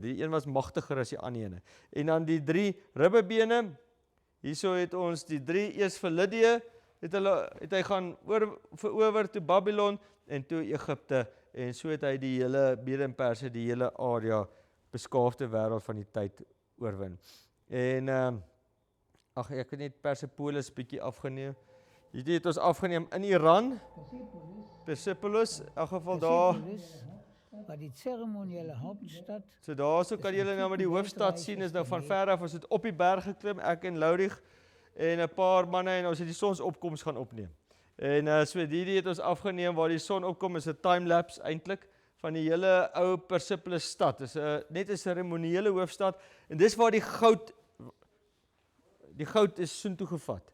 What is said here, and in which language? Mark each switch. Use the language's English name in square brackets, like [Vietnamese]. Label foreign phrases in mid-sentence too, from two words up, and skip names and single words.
[Afrikaans] Die een was magtiger as die ander ene. En dan die 3 ribbebene, hierso het ons die 3 eers vir Lydië, het hy gaan verower toe Babylon en toe Egipte, en so het hy die hele Mede en Perse, die hele area, beskaafde wêreld van die tyd oorwin. En ek het net Persepolis bietjie afgeneem. Hierdie het ons afgeneem in Iran. Persepolis, in elk geval daar. [German] War die zeremonielle Hauptstadt. [Afrikaans] So daarso kan julle nou maar die hoofstad sien, is nou van ver af, ons het op die berg geklim, ek en Laurig en 'n paar manne, en ons het die sonsopkoms gaan opneem. En so hierdie het ons afgeneem waar die son opkom, is 'n timelapse eintlik van die hele ou Persepolis stad. Dis net 'n seremoniële hoofstad, en dis waar die goud is soontoe gevat.